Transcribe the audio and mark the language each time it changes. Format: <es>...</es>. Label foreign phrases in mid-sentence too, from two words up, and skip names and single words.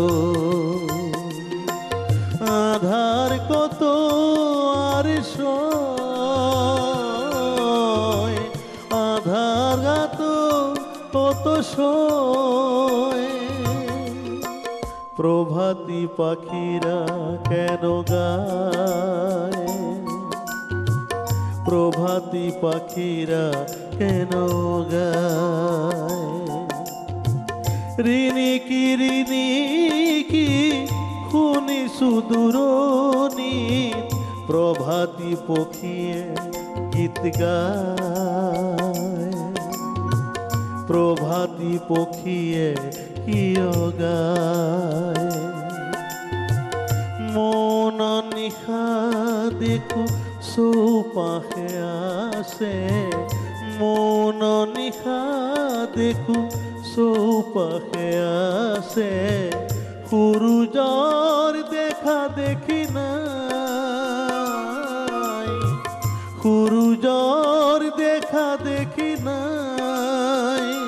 <bn>আধার কত আর সয়, আধার গাত কত সয়, প্রভাতী পাখিরা কেন গায়, প্রভাতী পাখিরা কেন গায়।</bn> <as>ঋণী কি খুনি সুদূরনি, প্রভাতী পখিয়ে গীত গায়, প্রভাতী পখিয়ে কিয় গায়। মন নিশা দেখো চৌপাশে আছে, মন নিশা দেখো চৌপাশে আছে, সূৰুজৰ দেখা দেখি নাই, সূৰুজৰ দেখা দেখি নাই।</as>